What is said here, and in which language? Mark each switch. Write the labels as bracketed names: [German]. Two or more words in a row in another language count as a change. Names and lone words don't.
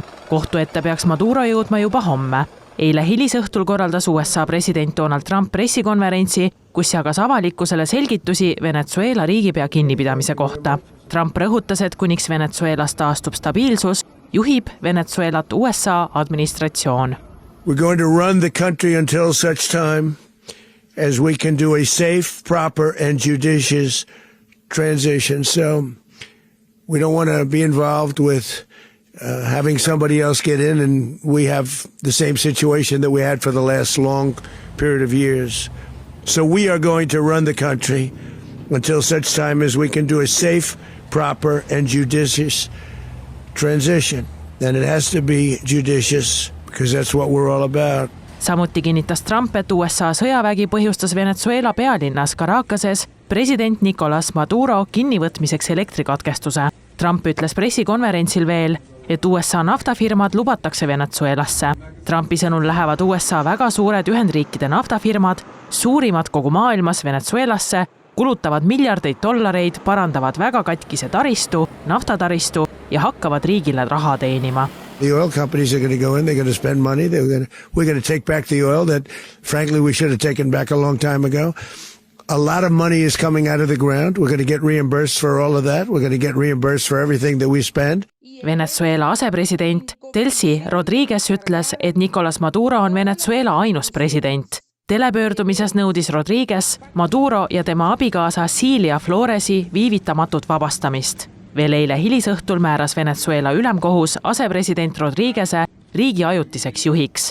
[Estonian] Kohtu ette peaks Maduro jõudma juba homme. Eile hilisõhtul korraldas USA president Donald Trump pressikonverentsi, kus jagas avalikkusele selgitusi Venezuela riigipea kinnipidamise kohta. Trump rõhutas, et kuniks Venezuelas taastub stabiilsus, juhib Venezuelat USA administratsioon. [English] We're going to run the country until such time as we can do a safe, proper and judicious transition. So we don't want to be involved with having somebody else get in, and we have the same situation that we had for the last long period of years. So we are going to run the country until such time as we can do a safe, proper and judicious transition. And it has to be judicious because that's what we're all about. [Estonian] Samuti kinnitas Trump, et USA sõjavägi põhjustas Venezuela pealinnas Caracases president Nicolas Maduro kinnivõtmiseks elektrikatkestuse. Trump ütles pressikonverentsil veel, et USA naftafirmad lubatakse Venezuelasse. Trumpi sõnul lähevad USA väga suured Ühendriikide naftafirmad, suurimad kogu maailmas Venezuelasse, kulutavad miljardeid dollareid, parandavad väga katkise taristu, naftataristu ja hakkavad riigile raha teenima. [English] The oil companies are going to go in, they're going to spend money, we're going to take back the oil that frankly we should have taken back a long time ago. A lot of money is coming out of the ground. We're going to get reimbursed for all of that. We're going to get reimbursed for everything that we spend. [Estonian] Venezuela asepresident Delcy Rodriguez ütles, et Nicolas Maduro on Venezuela ainus president. Telepöördumises nõudis Rodriguez Maduro ja tema abikaasa Cilia Floresi viivitamatut vabastamist. Veel eile hilisõhtul määras Venezuela ülemkohus asepresident Rodrigueze riigi ajutiseks juhiks.